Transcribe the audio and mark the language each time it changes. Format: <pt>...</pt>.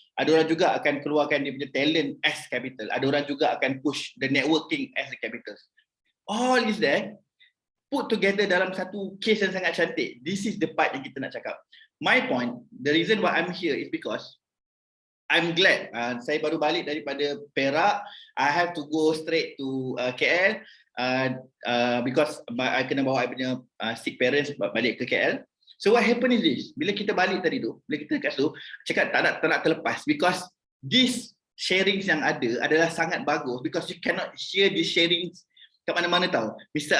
<ms>Ada orang juga akan keluarkan dia punya</ms> <en>talent as capital.</en> <ms>Ada orang juga akan</ms> <en>push the networking as the capital. All is there put together</en> <ms>dalam satu case yang sangat cantik.</ms> <en>This is the part</en> <ms>yang kita nak cakap.</ms> <en>My point, the reason why I'm here is because I'm glad.</en> <ms>Saya baru balik daripada Perak.</ms> <en>I have to go straight to KL because I</en> <ms>kena bawa</ms> <en>I</en> <ms>punya</ms> <en>sick parents</en> <ms>balik ke</ms> <en>KL. So what happened is this.</en> <ms>Bila kita balik tadi tu, bila kita kat situ, cakap tak nak terlepas,</ms> <en>because these sharings</en> <ms>yang ada adalah sangat bagus,</ms> <en>because you cannot share these sharings</en> <ms>kat mana-mana tau. Mr.</ms>